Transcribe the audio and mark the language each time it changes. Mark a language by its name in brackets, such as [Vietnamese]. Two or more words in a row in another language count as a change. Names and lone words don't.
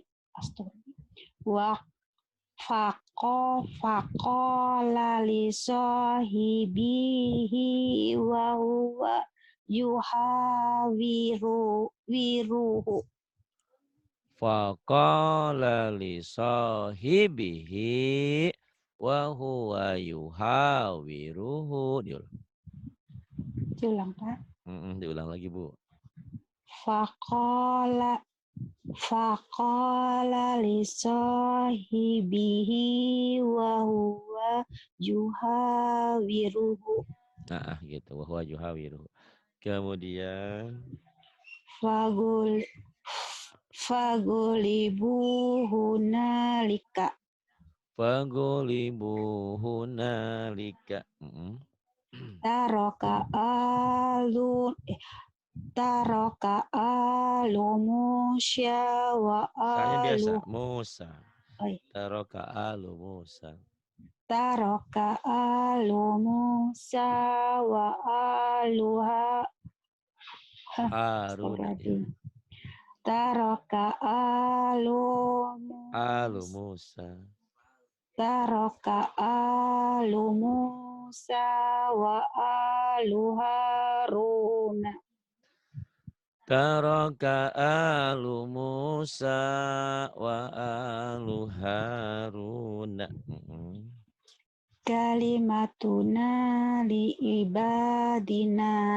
[Arabic] وفقال لصاحبه وهو يحاوره. فقال لصاحبه وهو يحاوره. [Indonesian] Diulang, Pak. Diulang lagi, Bu. [Arabic] فقال لصاحبه وهو يحاوره. [Indonesian] Nah, gitu. [Arabic] وهو يحاوره. [Indonesian] Kemudian, [Arabic] فغلبوا هنالك. فغلبوا هنالك. ترك آل موسى و [Indonesian] Kayaknya biasa. [Arabic] alu. موسى. ترك آل موسى. ترك آل موسى وآلها. Haruna. Ya. ترك آل Alu Musa. Musa. ترك آل موسى وآل هارون. ترك آل موسى وآل هارون. كلمتنا لعبادنا.